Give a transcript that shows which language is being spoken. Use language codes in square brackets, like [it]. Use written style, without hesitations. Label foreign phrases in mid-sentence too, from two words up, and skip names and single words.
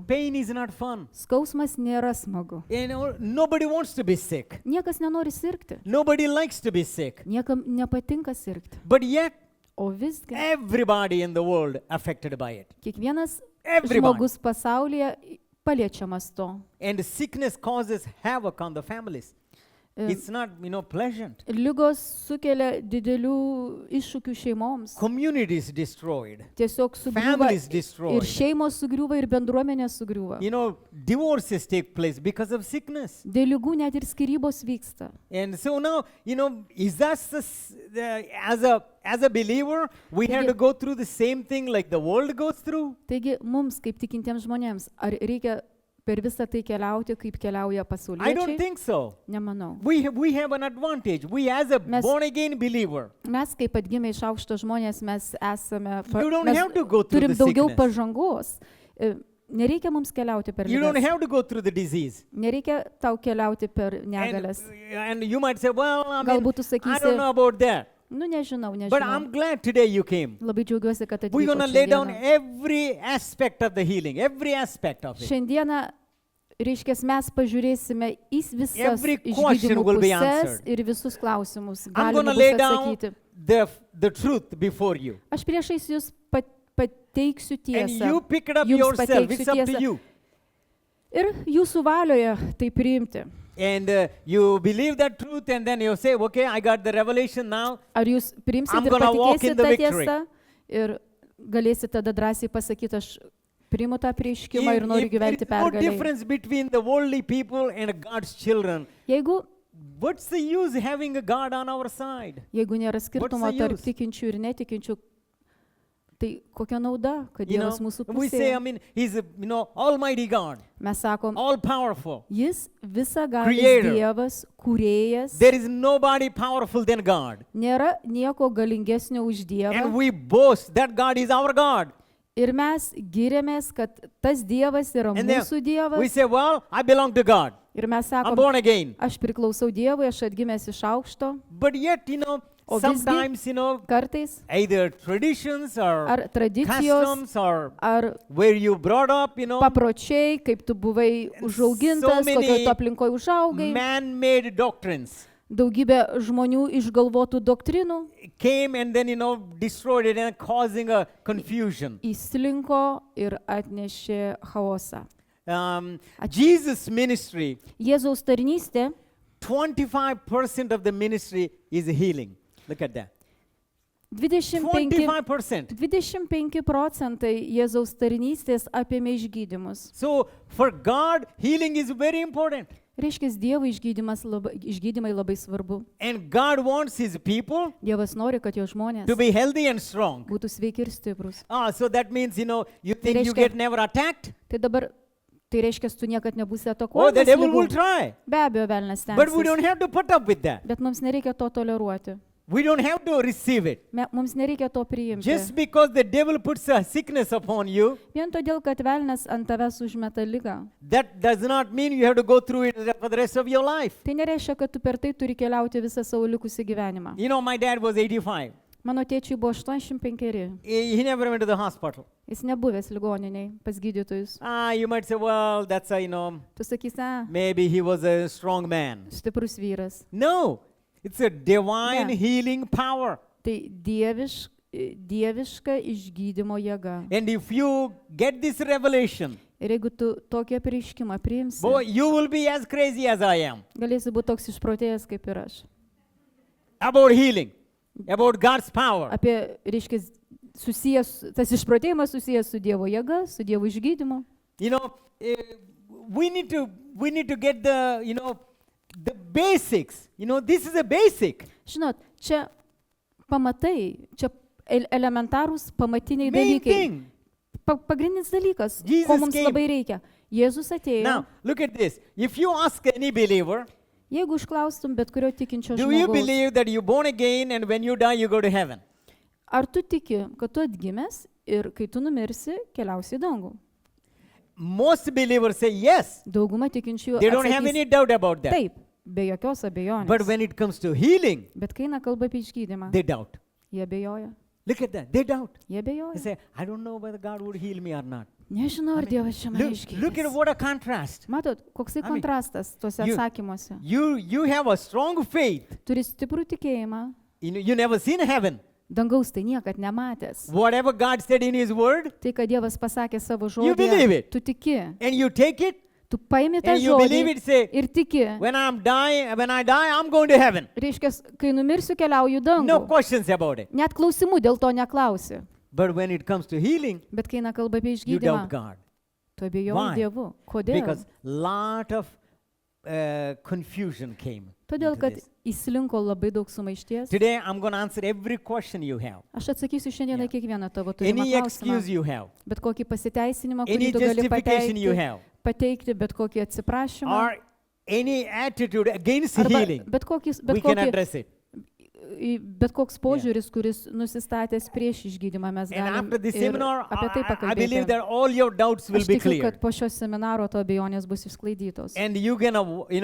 [en] Pain is not fun. [lt] Skausmas nėra smagu. [en] Nobody wants to be sick. [lt] Niekas nenori sirgti. [en] Nobody likes to be sick. [lt] Niekam nepatinka sirgti. [en] But yet, [lt] O visgi [en] everybody in the world affected by it. [lt] kiekvienas [en] Everybody. [lt] žmogus pasaulyje paliečiamas to. [en] And sickness causes havoc on the families. It's not, pleasant. [lt] Lygos sukelia didelių iššūkių šeimoms. [en] Communities destroyed. [lt] Tiesiog sugriūva [en] Families [lt] ir [en] destroyed. [lt] šeimos sugriūva ir bendruomenė sugriūva. [en] Divorces take place because of sickness. [lt] Dėl lygų net ir skyrybos vyksta. [en] And so now, is that as a believer, we have to go through the same thing like the world goes through? [lt] Taigi mums, kaip tikintiems žmonėms, ar reikia per visą tai keliauti, kaip keliauja [en] I don't [lt] pasauliečiai? [en] think so. [lt] Nemanau. [en] We have an advantage. We as a [lt] Mes- [en] born again believer, [lt] Mes, kaip atgimę iš aukšto žmonės, mes esame, [en] You don't [lt] mes [en] have to go through [lt] turim [en] the [lt] daugiau [en] sickness. [lt] pažangos. Nereikia mums keliauti per [en] you don't [lt] ligas. [en] have to go through the disease. [lt] Nereikia tau keliauti per [en] And, [lt] negalias. [en] and you might say, well, [lt] Galbūt tu [en] I [lt] sakysi, [en] don't know about that. [lt] Nu, nežinau, [en] But [lt] nežinau. [en] I'm glad today you came. [lt] Labai džiaugiuosi, kad [en] We're going to lay down [lt] atvykote. [en] every aspect of the healing, every aspect of it. [lt] Šiandieną, reiškia, mes pažiūrėsime į visas [en] Every question [lt] išgydymo [en] will be [lt] puses [en] answered. [lt] ir visus klausimus. [en] I'm going [lt] Galima [en] to lay [lt] bus [en] down [lt] atsakyti. [en] the truth before you. [lt] Aš priešais jūs pateiksiu [en] And [lt] tiesą. [en] you pick it up [lt] Jums [en] yourself. [lt] pateiksiu [en] It's up to [lt] tiesą. [en] you. [lt] Ir jūsų valioje tai priimti. [en] And you believe that truth and then you say, okay, I got the revelation now. [lt] Ar jūs priimsite [en] I'm [lt] ir [en] gonna walk in [lt] patikėsite [en] the [lt] tą [en] victory. [lt] tiesą ir galėsite tada drąsiai pasakyti, aš priimu tą prieškimą ir noriu [en] If there [lt] gyventi [en] is no [lt] pergalėje. [en] difference between the worldly people and God's children, [lt] Jeigu [en] what's the use having a God on our side? [lt] nėra skirtumo [en] the [lt] tarp [en] use? [lt] tikinčių ir netikinčių, tai kokia nauda, kad [en] You know, [lt] Dievas mūsų [en] we say, I [lt] pusėje. [en] mean, He's a, Almighty God, [lt] Mes sakom, [en] all powerful. [lt] jis visagalis [en] Creator. [lt] Dievas, kūrėjas, [en] There is nobody powerful than God. [lt] nėra nieko galingesnio už [en] And [lt] Dievą. [en] we boast that God is our God. [lt] Ir mes giriamės, kad tas Dievas yra [en] And then [lt] mūsų [en] we [lt] Dievas. [en] say, well, I belong to God. [lt] Ir mes [en] I'm [lt] sakom, [en] born again. [lt] aš priklausau Dievui, aš atgimęs iš aukšto. [en] But yet, [lt] O visgi- [en] sometimes, [lt] Kartais [en] either traditions or [lt] ar tradicijos, [en] customs or [lt] ar [en] where you brought up, [lt] papročiai, kaip tu buvai užaugintas, [en] many [lt] kokioje tu aplinkoje užaugai, [en] man-made doctrines [lt] daugybė žmonių išgalvotų doktrinų [en] came and then, destroyed it and causing a confusion. [lt] įslinko ir atnešė chaosą. [en] Jesus' ministry, [lt] Jėzaus tarnystė [en] 25% of the ministry is healing. Look at that. 25 25%. [lt] 25% Jėzaus tarnystės apėmė išgydymus. [en] So for God, healing is very important. [lt] Reiškia, Dievo išgydymai labai svarbu. [en] And God wants His people [lt] Dievas nori, kad jo žmonės [en] to be healthy and strong. [lt] būtų sveiki ir stiprus. [en] So that means, you think you [lt] reiškia- [en] get never attacked? [lt] Tai dabar, tai reiškia, tu niekad nebūsi [en] Oh, the [lt] atakuojamas [en] devil will [lt] ligų. [en] try. [lt] Be abejo, velnas [en] But we don't [lt] stengsis. [en] have to put up with that. [lt] Bet mums nereikia to toleruoti. [en] We don't have to receive it. [lt] Mums nereikia to priimti. [en] Just because the devil puts a sickness upon you, [lt] Vien todėl, kad velnas ant tavęs užmeta ligą. [en] that does not mean you have to go through it for the rest of your life. [lt] Tai nereiškia, kad tu per tai turi keliauti visą savo likusį gyvenimą. [en] My dad was 85. [lt] Mano tėčiui buvo 85. [en] He never went to the hospital. [lt] Jis nebuvęs ligoniniai pas gydytojus. [en] You might say, well, that's a, [lt] Tu sakysi, [en] maybe he was a strong man. [lt] stiprus vyras. [en] No, it's a divine Yeah. healing power. [lt] Tai dieviška išgydymo jėga. [en] And if you get this revelation, [lt] Ir jeigu tu tokį prieškimą priimsi, [en] boy, you will be as crazy as I am [lt] galėsi būti toks išprotėjęs kaip ir aš. [en] about healing, about God's power. [lt] Apie, reiškia, tas išprotėjimas susijęs su Dievo jėga, su Dievo išgydymu. [en] We need to get the basics. This is a basic. [lt] Žinot, čia pamatai, čia elementarūs pamatiniai [en] Main [lt] dalykai. [en] thing. [lt] Pagrindinis dalykas, [en] Jesus [lt] ko mums [en] came. [lt] labai reikia. Jėzus atėjo. [en] Now, look at this. If you ask any believer, [lt] Jeigu užklaustum bet kurio tikinčio [en] do you [lt] žmogaus, [en] believe that you're born again and when you die you go to heaven? [lt] ar tu tiki, kad tu atgimęs ir kai tu numirsi, keliausi į dangų? [en] Most believers say yes. [lt] Dauguma tikinčių [en] They don't have [lt] atsakys, [en] any doubt about that. [lt] taip, be jokios abejonės. [en] But when it comes to healing, [lt] Bet kai eina kalba apie išgydymą, [en] they doubt. [lt] jie abejoja. [en] Look at that. They doubt. [lt] Jie [en] They [lt] abejoja. [en] say, I don't know whether God would heal me or not. [lt] Nežinau, ar Dievas čia mane [en] Look at [lt] išgydys. [en] what a contrast. [lt] Matot, koksai [en] I mean, [lt] kontrastas tuose [en] you- [lt] atsakymuose. [en] You have a strong faith. [lt] Turi stiprų tikėjimą, [en] You never seen heaven. [lt] dangaus tai niekad nematęs. [en] Whatever God said in His Word, [lt] Tai, kad Dievas pasakė savo [en] You believe [lt] žodį, [en] it. [lt] tu tiki. [en] and you take it, [lt] Tu paimi tą [en] and you believe [lt] žodį [en] it, say, [lt] ir tiki. [en] when I die, I'm going to heaven. [lt] Reiškia, kai numirsiu, keliauju į [en] No [lt] dangų. [en] questions about it. [lt] Net klausimų dėl to neklausi. [en] But when it comes to healing, [lt] Bet kai eina kalba apie [en] you doubt [lt] išgydymą, [en] God. [lt] tu abejoji [en] Why? [lt] Dievu. Kodėl? [en] Because lot of confusion came. [lt] Todėl, [en] into [lt] kad [en] this. [lt] įslinko labai daug sumaišties. [en] Today, I'm going to answer every question you have. [lt] Aš atsakysiu šiandieną [en] Yeah. [lt] kiekvieną tavo turimą [en] Any excuse [lt] klausimą. [en] you have. [lt] Bet kokį pasiteisinimą, [en] Any [lt] kurį tu gali [en] justification you [lt] pateikti, [en] have. [lt] pateikti, bet kokį atsiprašymą. [en] Or any attitude against [lt] Arba [en] healing. [lt] bet [en] We can address it. [lt] koks požiūris, kuris nusistatęs prieš išgydymą, mes [en] And [lt] galime [en] after the seminar, [lt] apie tai [en] I believe [lt] pakalbėti. [en] that all your doubts will [lt] Aš [en] be [lt] tikiu, [en] clear. [lt] kad po šio seminaro to abejonės bus išsklaidytos.